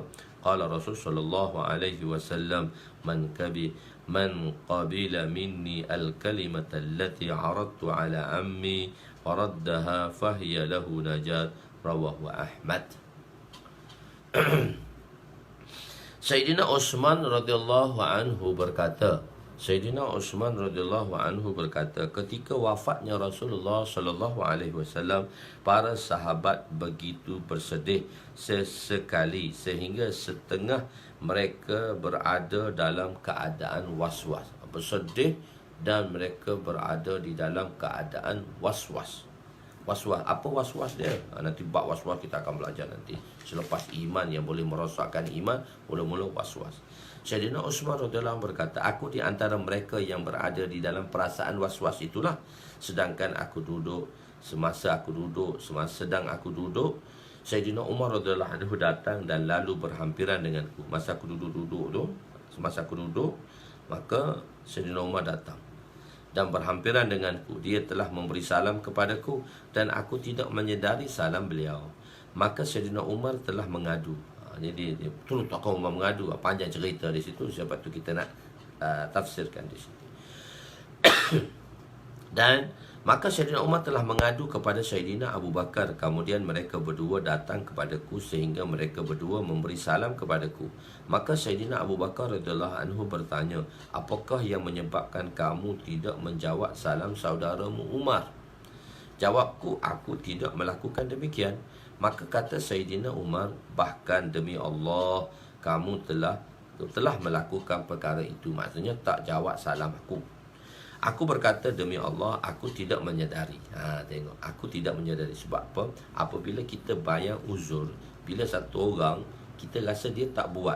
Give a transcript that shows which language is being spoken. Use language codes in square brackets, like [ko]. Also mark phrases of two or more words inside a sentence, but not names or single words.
[ar] قال رسول صلى الله عليه وسلم من قبل مني الكلمة التي عرضت على عمي فردها فهي له نجاة. رواه أحمد. [ms] Sayyidina Utsman [ar] رضي الله عنه [ms] berkata, ketika wafatnya Rasulullah [ar] صلى الله عليه وسلم, [ms] para sahabat begitu bersedih sesekali sehingga setengah mereka berada dalam keadaan was-was. Bersedih dan mereka berada di dalam keadaan was-was. Was-was. Apa was-was dia? Nanti bab was-was kita akan belajar nanti. Selepas iman yang boleh merosakkan iman, mula-mula was-was. Sayyidina Uthman [ar] رضي الله عنه [ms] berkata, aku di antara mereka yang berada di dalam perasaan was-was itulah. Sedangkan aku duduk, semasa sedang aku duduk, Sayyidina Umar [ar] رضي الله عنه [ms] datang dan lalu berhampiran denganku. Semasa aku duduk, maka Sayyidina Umar datang dan berhampiran denganku. Dia telah memberi salam kepadaku dan aku tidak menyedari salam beliau. Maka Sayyidina Umar telah mengadu. Jadi dia betul tak kau Umar mengadu. Panjang cerita di situ, sebab tu kita nak tafsirkan di situ. Dan maka Sayyidina Umar telah mengadu kepada Sayyidina Abu Bakar. Kemudian mereka berdua datang kepadaku sehingga mereka berdua memberi salam kepadaku. Maka Sayyidina Abu Bakar [ar] رضي الله عنه [ms] bertanya, apakah yang menyebabkan kamu tidak menjawab salam saudaramu Umar? Jawabku, aku tidak melakukan demikian. Maka kata Sayyidina Umar, bahkan demi Allah, kamu telah melakukan perkara itu. Maksudnya tak jawab salam aku. Aku berkata, demi Allah, aku tidak menyedari. Tengok, aku tidak menyedari. Sebab apa? Apabila kita bayar uzur, bila satu orang, kita rasa dia tak buat.